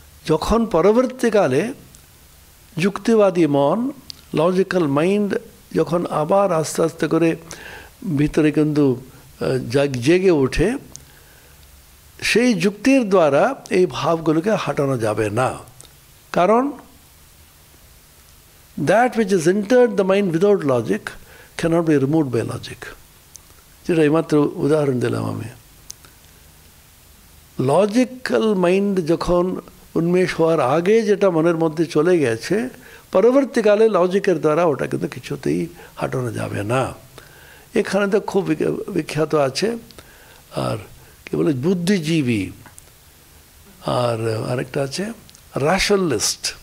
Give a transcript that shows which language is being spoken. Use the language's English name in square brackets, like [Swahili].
[Bangla] যখন পরবর্তীকালে যুক্তিবাদী মন, লজিক্যাল মাইন্ড যখন আবার আস্তে আস্তে করে ভিতরে কিন্তু জেগে ওঠে, সেই যুক্তির দ্বারা এই ভাবগুলোকে হাঁটানো যাবে না। [English] কারণ that which has entered the mind without logic cannot be removed by logic. [Bangla] যেটা এইমাত্র উদাহরণ দিলাম আমি। লজিক্যাল মাইন্ড যখন উন্মেষ হওয়ার আগে যেটা মনের মধ্যে চলে গেছে, পরবর্তীকালে লজিকের দ্বারা ওটা কিন্তু কিছুতেই হাঁটানো যাবে না। এখানে তো খুব বিখ্যাত আছে। আর কি বলে বুদ্ধিজীবী, আর আরেকটা আছে র্যাশনালিস্ট।